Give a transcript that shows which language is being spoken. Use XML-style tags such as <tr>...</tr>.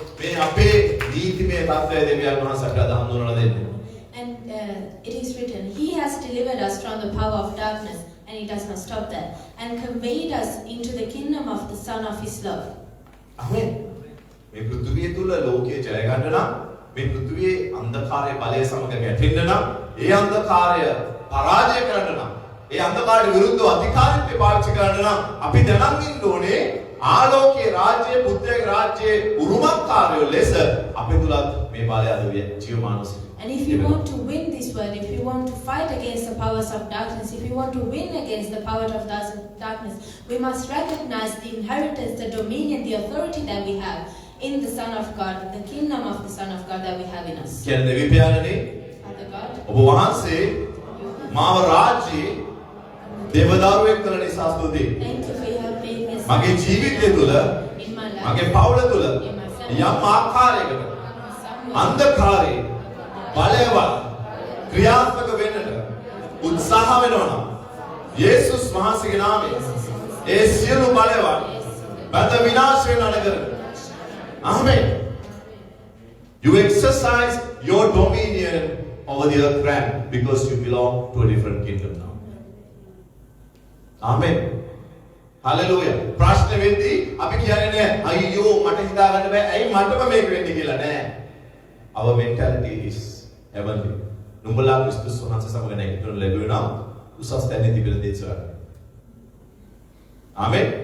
<si>මේ අපේ නීතිමය තත්ත්වය දෙවියන් වහන්සේ අපට හඳුන්වලා දෙන්නේ.</si> <en>And it is written, He has delivered us from the power of darkness, and He does not stop there, and conveyed us into the kingdom of the Son of His love. Amen.</en> <si>මේ පෘථුවිය තුල ලෝකයේ ජය ගන්න නම් මේ පෘථුවියේ අන්ධකාරයේ බලය සමග ගැටෙන්න නම් ඒ අන්ධකාරය පරාජය කරන්න නම් ඒ අන්ධකාරයට විරුද්ධව අධිකාරීත්වය පාවිච්චි කරන්න නම් අපි දැනන් ඉන්න ඕනේ ආලෝකයේ රාජ්‍යයේ පුත්‍රයාගේ රාජ්‍යයේ උරුමකාරයෝ ලෙස අපේ තුලත් මේ බලය අද ජීවමානව.</si> <en>And if you want to win this world, if you want to fight against the powers of darkness, if you want to win against the power of darkness, we must recognize the inheritance, the dominion, the authority that we have in the Son of God, the kingdom of the Son of God that we have in us.</en> <si>කියන්නේ දෙවි පියාණනේ</si> <en>Father God,</en> <si>ඔබ වහන්සේ මාව රාජ්‍යයේ දේවදාරුවෙක් කළ නිසා ස්තුතියි.</si> <en>thank you for your faithfulness</en> <si>මගේ ජීවිතය තුළ</si> <en>in my life.</en> <si>මගේ පවුල තුළ යම් ආකාරයකට අන්ධකාරයේ බලයවත් ක්‍රියාත්මක වෙන්නට උත්සාහ වෙනවා නම් යේසුස් වහන්සේගේ නාමයෙන් ඒ සියලු බලයවත් බඳ විනාශ වෙන අනගර.</si> <en>Amen. You exercise your dominion over the earth realm because you belong to a different kingdom now. Amen. Hallelujah.</en> <si>ප්‍රශ්න වෙද්දී අපි කියන්නේ නෑ අයියෝ මට හිතා ගන්න බෑ ඇයි මටම මේක වෙන්නේ කියලා නෑ.</si> <en>Our mentality is heavenly.</en> <si>නුඹලා ක්‍රිස්තුස් වහන්සේ සමග නැගිටිනු ලැබුණා උසස් තැනේ තිබෙන දේශවල. ආමෙන්.</si>